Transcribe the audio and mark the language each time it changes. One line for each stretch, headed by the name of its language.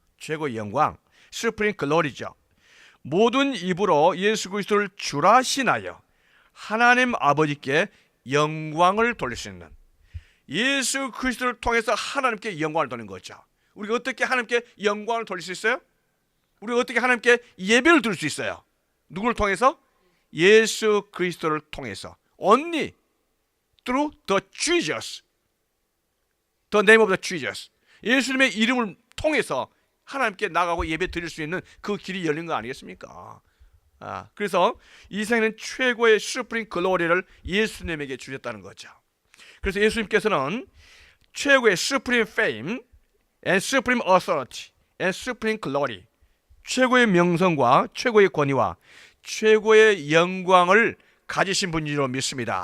Korean: 최고의 영광, Supreme Glory죠. 모든 입으로 예수 그리스도를 주라 신하여 하나님 아버지께 영광을 돌릴 수 있는, 예수 그리스도를 통해서 하나님께 영광을 돌리는 거죠. 우리가 어떻게 하나님께 영광을 돌릴 수 있어요? 우리가 어떻게 하나님께 예배를 드릴 수 있어요? 누구를 통해서? 예수 그리스도를 통해서.
English: Only through the Jesus, the name of the Jesus.
Korean: 예수님의 이름을 통해서 하나님께 나가고 예배 드릴 수 있는 그 길이 열린 거 아니겠습니까? 그래서 이 생에는 최고의 Supreme Glory를 예수님에게 주셨다는 거죠. 그래서 예수님께서는 최고의
English: Supreme Fame and Supreme Authority and Supreme Glory,
Korean: 최고의 명성과 최고의 권위와 최고의 영광을 가지신 분이로 믿습니다.